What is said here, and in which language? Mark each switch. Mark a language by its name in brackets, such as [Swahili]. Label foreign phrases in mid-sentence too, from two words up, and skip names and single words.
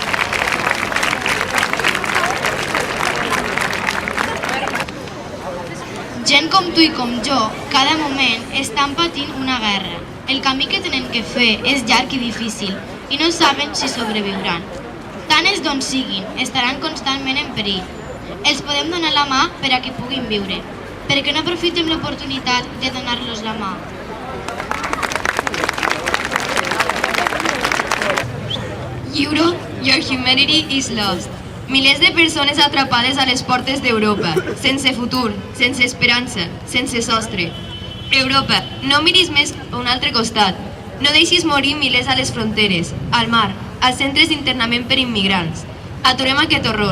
[Catalan] Gent com tu i com jo, cada moment estan patint una guerra. El camí que tenen que fer és llarg i difícil i no saben si sobreviuran. Tant els d'on siguin, estaran constantment en perill. Els podem donar la mà per a que puguin viure. Per què no aprofitem l'oportunitat de donar-los la mà? [English] Europe, your humanity is lost. [Catalan] Milers de persones atrapades a les portes d'Europa, sense futur, sense esperança, sense sostre. Europa, no miris més a un altre costat. No deixis morir milers a les fronteres, al mar, als centres d'internament per immigrants. Aturem aquest horror.